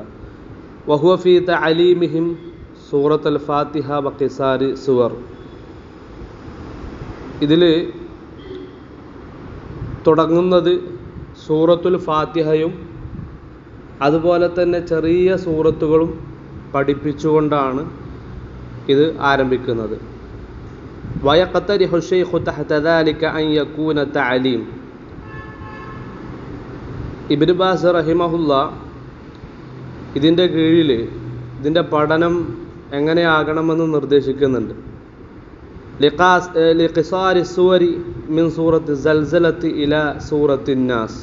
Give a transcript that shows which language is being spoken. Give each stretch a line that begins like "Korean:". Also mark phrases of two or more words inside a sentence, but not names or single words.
Arabic: وهو في تعليمهم سورة الفاتحة وقصار السور.
Malayalam: ഇതിൽ തുടങ്ങുന്നത് സൂറത്തുൽ ഫാത്തിഹയും അതുപോലെ തന്നെ ചെറിയ സൂറത്തുകളും പഠിപ്പിച്ചുകൊണ്ടാണ് ഇത് ആരംഭിക്കുന്നത്.
Arabic: ويقترح الشيخ تحت ذلك أن يكون تعليم.
Malayalam: ഇബ്നു ബാസ് റഹിമഹുല്ല ഇതിൻ്റെ കീഴിൽ ഇതിൻ്റെ പഠനം എങ്ങനെയാകണമെന്ന് നിർദ്ദേശിക്കുന്നുണ്ട്.
Arabic: لقصار السور من سورة الزلزلة إلى سورة الناس.